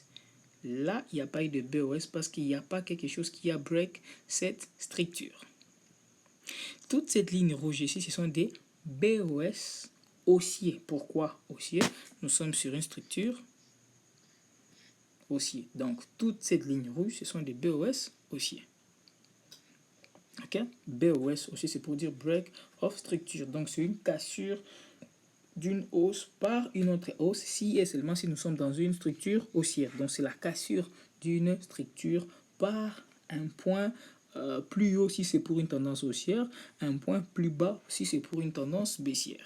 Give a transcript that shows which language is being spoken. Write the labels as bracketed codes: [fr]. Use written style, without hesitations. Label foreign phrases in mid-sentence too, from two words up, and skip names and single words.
[fr] Là, il n'y a pas eu de BOS parce qu'il n'y a pas quelque chose qui a break cette structure. Toute cette ligne rouge ici, ce sont des BOS haussiers. Pourquoi haussier? Nous sommes sur une structure haussier. Donc, toute cette ligne rouge, ce sont des BOS haussiers. Ok? BOS haussier, c'est pour dire [en] break of structure. [fr] Donc, c'est une cassure d'une hausse par une autre hausse si et seulement si nous sommes dans une structure haussière. Donc, c'est la cassure d'une structure par un point plus haut si c'est pour une tendance haussière, un point plus bas si c'est pour une tendance baissière.